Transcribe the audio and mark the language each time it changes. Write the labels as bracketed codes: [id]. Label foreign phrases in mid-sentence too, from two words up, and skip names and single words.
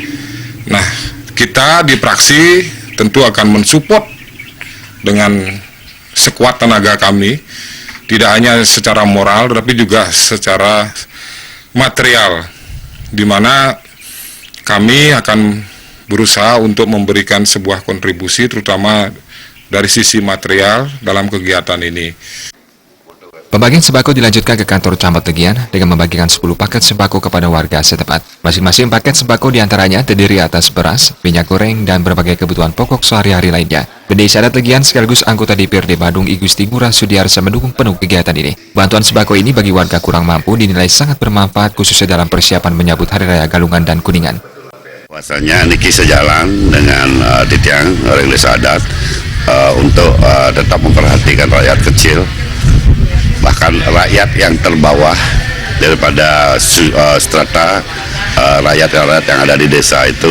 [id] Nah, kita di praksi tentu akan mensupport dengan sekuat tenaga kami, tidak hanya secara moral, tapi juga secara material, di mana kami akan berusaha untuk memberikan sebuah kontribusi, terutama dari sisi material dalam kegiatan ini. Pembagian sembako dilanjutkan ke kantor Camat Tegian dengan membagikan 10 paket sembako kepada warga setempat. Masing-masing paket sembako diantaranya terdiri atas beras, minyak goreng, dan berbagai kebutuhan pokok sehari-hari lainnya. Pendeta Adat Tegian sekaligus anggota DPRD Badung I Gusti Ngurah Sudiarsa mendukung penuh kegiatan ini. Bantuan sembako ini bagi warga kurang mampu dinilai sangat bermanfaat khususnya dalam persiapan menyambut Hari Raya Galungan dan Kuningan. Bahwasanya niki sejalan dengan Titiang Pendeta Adat untuk tetap memperhatikan rakyat kecil, bahkan rakyat yang terbawah daripada strata rakyat yang ada di desa itu.